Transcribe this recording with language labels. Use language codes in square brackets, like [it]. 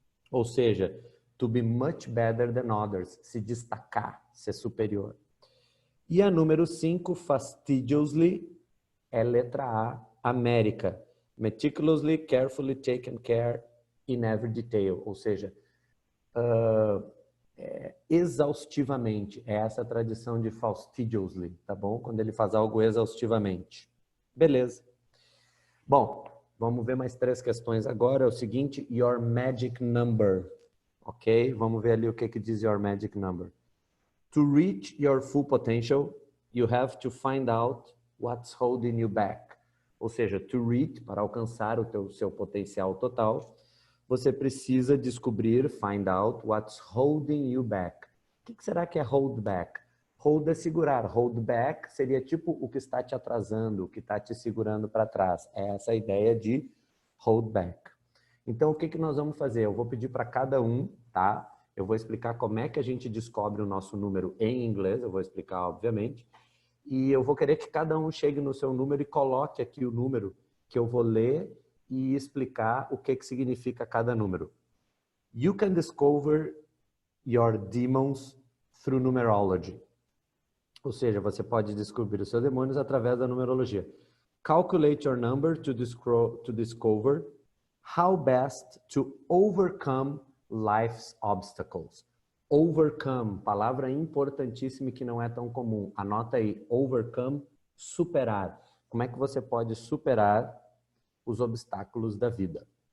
[pt] Ou seja, [en] to be much better than others. [pt] Se destacar, ser superior. E a número 5, fastidiously, é letra A, América. [en] Meticulously, carefully taken care in every detail. [pt] Ou seja, exaustivamente. É essa a tradição de fastidiously, tá bom? Quando ele faz algo exaustivamente. Beleza. Bom, vamos ver mais 3 questões agora. É o seguinte, [en] your magic number. [pt] Ok? Vamos ver ali o que diz [en] your magic number. To reach your full potential, you have to find out what's holding you back. [pt] Ou seja, to reach, para alcançar o seu potencial total, você precisa descobrir, find out, [en] what's holding you back. [pt] O que será que é hold back? Hold é segurar. Hold back seria tipo o que está te atrasando, o que está te segurando para trás. É essa a ideia de hold back. Então, o que nós vamos fazer? Eu vou pedir para cada um, tá? Eu vou explicar como é que a gente descobre o nosso número em inglês, eu vou explicar, obviamente. E eu vou querer que cada um chegue no seu número e coloque aqui o número que eu vou ler e explicar o que significa cada número. [en] You can discover your demons through numerology. [pt] Ou seja, você pode descobrir os seus demônios através da numerologia. [en] Calculate your number to discover how best to overcome life's obstacles. [pt] Overcome, palavra importantíssima e que não é tão comum. Anota aí, overcome, superar. Como é que você pode superar os obstáculos da vida?